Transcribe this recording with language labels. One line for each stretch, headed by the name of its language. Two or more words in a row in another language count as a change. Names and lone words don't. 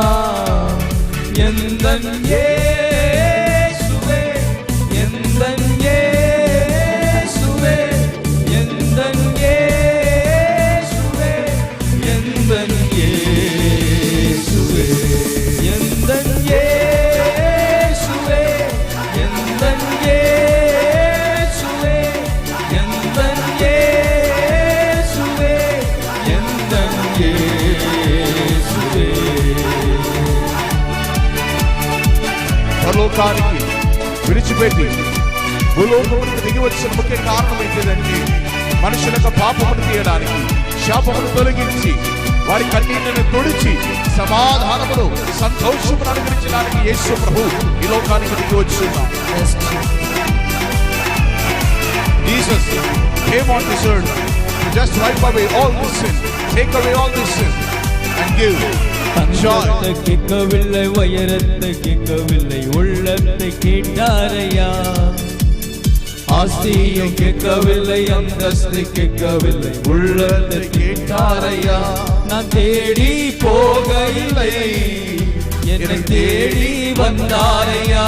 Tamil: எந்தன் இயேசுவே, எந்தன் இயேசுவே, எந்தன் இயேசுவே, எந்தன் இயேசுவே, எந்தன் இயேசுவே, எந்தன் இயேசுவே, எந்தன் இயேசுவே, எந்தன் இயேசுவே.
Telugu: పరలోకానికి విడిచిపెట్టి భూలోకమునికి దిగి వచ్చిన ముఖ్య కారణం ఏంటిదంటే మనుషులకు పాపమును తీయడానికి, శాపమును తొలగించి వారి కన్నీళ్లను తుడిచి సమాధానమును సంతోషమును అనుగ్రహించడానికి యేసు ప్రభు ఈ లోకానికి దిగి వచ్చున్నాం.
English: Jesus came on this earth to just wipe away all this sin, take away all this sin and give
Tamil: தங்கத்தை கேட்கவில்லை, உயரத்தை கேட்கவில்லை, உள்ளத்தை கேட்டாரையா. ஆஸ்தியை கேட்கவில்லை, அந்தஸ்தை கேட்கவில்லை, உள்ளத்தை கேட்டாரையா. நான் தேடி போகவில்லை, என்னை தேடி வந்தாரையா.